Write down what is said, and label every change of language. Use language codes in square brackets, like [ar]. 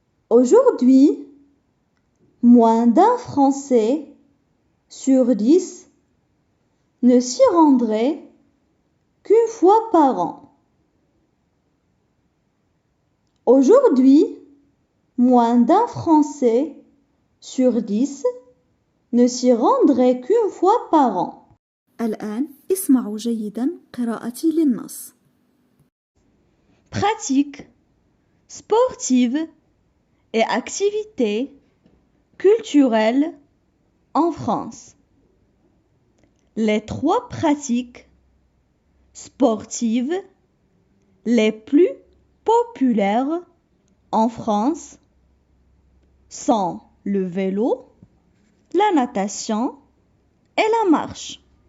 [fr] Aujourd'hui, moins d'un Français sur 10 ne s'y rendrait qu'une fois par an. Aujourd'hui, moins d'un Français sur 10 ne s'y rendrait qu'une fois par an. [ar] الآن اسمعوا جيدا قراءتي للنص. [fr] Pratiques sportives et activités culturelles en France. Les 3 pratiques sportives les plus populaires en France sont le vélo, la natation et la marche.